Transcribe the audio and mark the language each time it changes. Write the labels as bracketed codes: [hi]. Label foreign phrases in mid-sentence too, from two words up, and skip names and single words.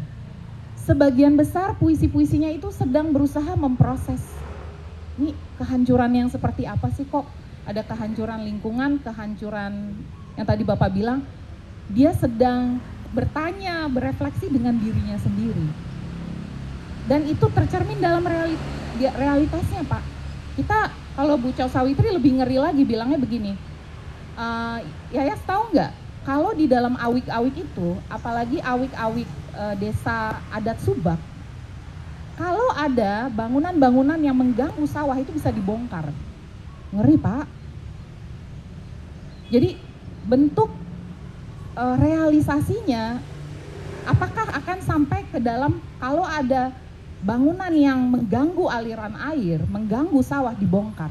[id] Sebagian besar puisi-puisinya itu sedang berusaha memproses, ini kehancuran yang seperti apa sih, kok ada kehancuran lingkungan, kehancuran yang tadi Bapak bilang, dia sedang bertanya, berefleksi dengan dirinya sendiri. Dan itu tercermin dalam realitasnya Pak. Kita kalau Bu Chow Sawitri lebih ngeri lagi, bilangnya begini, Yayas tahu nggak, kalau di dalam awik-awik itu, apalagi awik-awik desa adat Subak, kalau ada bangunan-bangunan yang mengganggu sawah itu bisa dibongkar. Ngeri Pak. Jadi bentuk realisasinya apakah akan sampai ke dalam, kalau ada bangunan yang mengganggu aliran air, mengganggu sawah dibongkar.